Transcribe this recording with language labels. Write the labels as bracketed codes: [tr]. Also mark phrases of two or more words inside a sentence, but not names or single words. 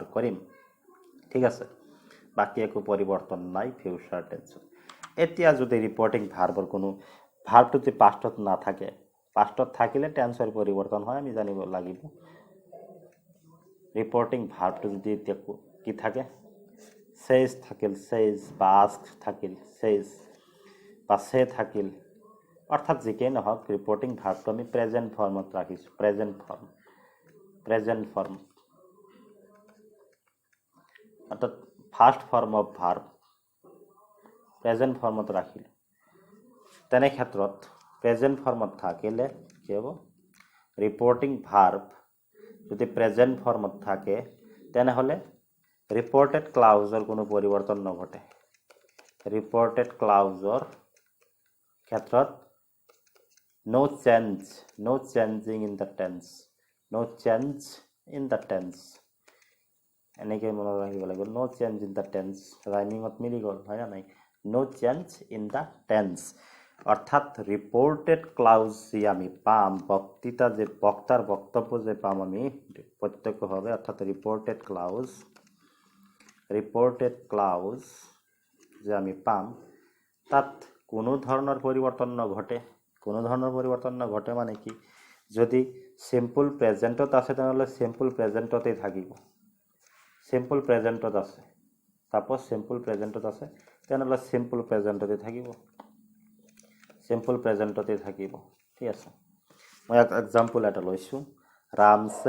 [as] কৰিম ঠিক আছে বাকী একো পৰিৱৰ্তন নাই [en] future tense-ত [as] এতিয়া যদি [en] reporting verb-ৰ [as] কোনো ভাৰ্বটো যদি পাষ্টত নাথাকে পাষ্টত থাকিলে টেন্সৰ পৰিৱৰ্তন হয় আমি জানিব লাগিব [en] reporting verb-টো [as] যদি এতিয়া কি থাকে সেজ থাকিল সেজ বা আস্ক থাকিল সেজ বা সে থাকিল অৰ্থাৎ যিকেই নহওক [en] reporting verb-টো [as] আমি [en] present form-ত [as] ৰাখিছোঁ [en] present form [as] অৰ্থাৎ [en] first form of verb present form-ত [as] ৰাখিলোঁ তেনে ক্ষেত্ৰত [en] present form-ত [as] থাকিলে কি হ'ব [en] reporting verb [as] যদি [en] present form-ত [as] থাকে তেনেহ'লে [en] reported clause-ৰ [as] কোনো পৰিৱৰ্তন নঘটে [en] reported clause-ৰ [as] ক্ষেত্ৰত [en] no changing in the tense [as] এনেকৈ মনত ৰাখিব লাগিব [en] no change in the tense [as] ৰাইমিঙত মিলি গ'ল হয় না নাই [en] no change in the tense [as] অৰ্থাৎ [en] reported clause [as] যি আমি পাম বক্তাৰ বক্তব্য যে পাম আমি প্ৰত্যক্ষভাৱে অৰ্থাৎ ৰিপৰ্টেড ক্লাউজ যে আমি পাম তাত কোনো ধৰণৰ পৰিৱৰ্তন নঘটে মানে কি যদি [en] simple present-ত [as] আছে তেনেহ'লে [en] simple present-তেই [as] থাকিব [en] simple present-ত [as] আছে [en] suppose simple present-ত [as] আছে তেনেহ'লে [en] simple present-তেই [as] থাকিব ঠিক আছে মই এক্সাম্পল এটা লৈছোঁ ৰাম